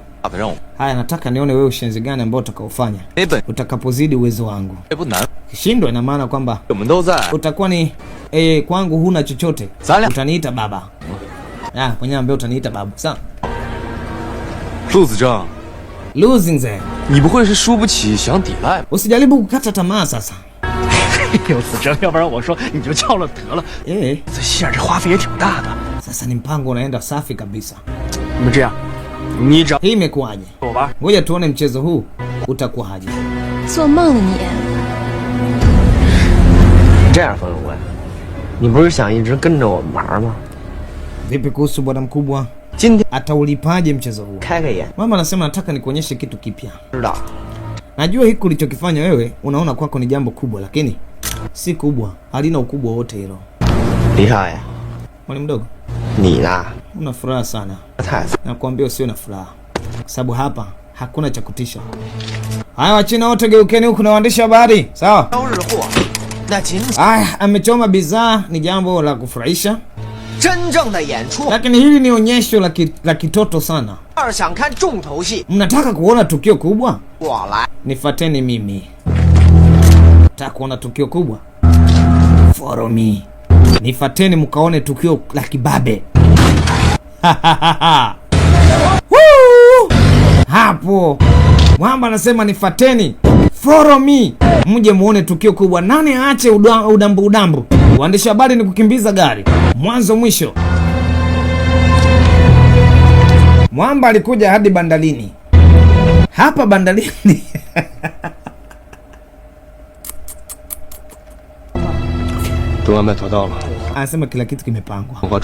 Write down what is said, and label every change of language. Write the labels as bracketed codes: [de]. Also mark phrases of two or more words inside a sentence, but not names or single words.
[sw] Haya, nataka nione wewe ushenzi gani ambao utakaofanya utakapozidi uwezo wangu. Kishindwa ina maana kwamba utakuwa ni kwangu huna chochote. Utaniita baba. Mwenyewe ambaye utaniita babu. Sawa? Lu Xingzeng. [zh] 你不会是输不起想抵赖吧？ [sw] Usijaribu kukata tamaa sasa. [zh] 有子征，要不然我说你就叫了得了。这戏这花费也挺大的。 [sw] Sasa ni mpango unaenda safi kabisa. [zh] 你们这样，你找 [sw] Hii imekuaje? [zh] 我吧。 [sw] Ngoja tuone mchezo huu utakuwaje. [zh] 做梦呢你！这样，冯永贵，你不是想一直跟着我们玩吗？ [sw] Vipi kuhusu bwana mkubwa? [zh] 今天 [sw] Ataulipaje mchezo huu? [zh] 开个眼， [sw] Mama anasema nataka nikuonyeshe kitu kipya. [zh] 知道？ [sw] Najua hiki ulichokifanya wewe unaona kwako ni jambo kubwa, lakini si kubwa. Halina ukubwa wote hilo. [zh] 李少爷， [sw] Mwalimu mdogo, [zh] 你呢？ [sw] una furaha sana. [zh] 太 [sw] Nakwambia usiwe na furaha. Kwa sababu hapa hakuna cha kutisha. Haya Wachina wote geukeni huku na waandishi habari. Sawa? [zh] 招日货，那仅 [sw] Haya, amechoma bidhaa ni jambo la kufurahisha. [zh] 真正的演出。 [sw] Lakini hili ni onyesho la kitoto sana. [zh] 要是想看重头戏， [sw] Mnataka kuona tukio kubwa? [zh] 我来。 [sw] Nifuateni mimi. Nataka kuona tukio kubwa? [en] Follow me. [sw] Nifuateni mkaone tukio la kibabe. Woo! Hapo Mwamba anasema nifuateni, [en] follow me, [sw] mje muone tukio kubwa. Nani aache udambu. Waandishi habari ni kukimbiza gari mwanzo mwisho. Mwamba alikuja hadi bandarini. hapa bandarini. Anasema kila kitu kimepangwa.